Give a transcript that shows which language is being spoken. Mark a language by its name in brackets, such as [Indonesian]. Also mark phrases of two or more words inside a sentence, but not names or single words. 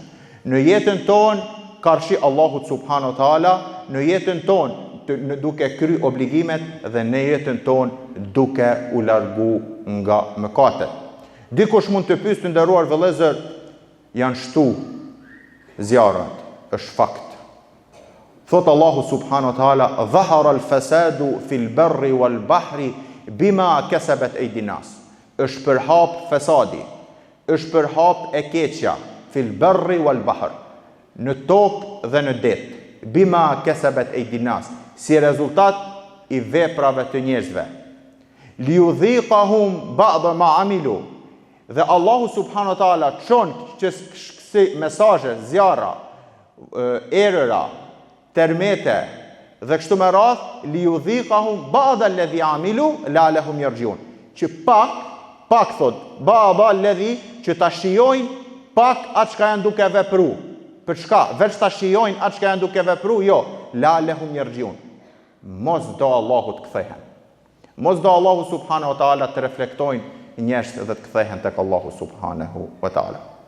[Albanian] Në jetën tonë karshi Allahut [Arabic] سبحانه وتعالى, [Albanian] në jetën tonë duke kry obligimet dhe në jetën tonë duke u largu nga mëkatet. Dikush mund të pyesë, të nderuar vëllezër, janë shtu zjarrat, është fakt. [Arabic] Thot Allahu سبحانه وتعالى, "ظهر الفساد في البر والبحر بما كسبت أيدي الناس." [Albanian] Është përhap fesadi, është përhap e keqja, [Arabic] في البر والبحر, [Albanian] në tokë dhe në det, [Arabic] بما كسبت أيدي الناس, [Albanian] si rezultat i veprave të njerëzve. [Arabic] ليذيقهم بعض ما عملوا. [Albanian] Dhe Allahu [Arabic] سبحانه وتعالى [Albanian] çon që kësi mesazhe, zjarra, erëra, termete dhe kështu me radh, [Arabic] ليذيقهم بعض الذي عملوا لعلهم يرجعون. [Albanian] Që pak thot, [Arabic] بعض الذي, [Albanian] që ta shijojnë pak atë çka janë duke vepru. Për çka? Veç ta shijojnë atë çka janë duke vepru, jo, [Arabic] لعلهم يرجعون. [Albanian] Mos do Allahu të kthehen. Mos do Allahu [Arabic] سبحانه وتعالى [Albanian] të reflektojnë njerëz dhe të kthehen tek Allahu [Arabic] سبحانه وتعالى.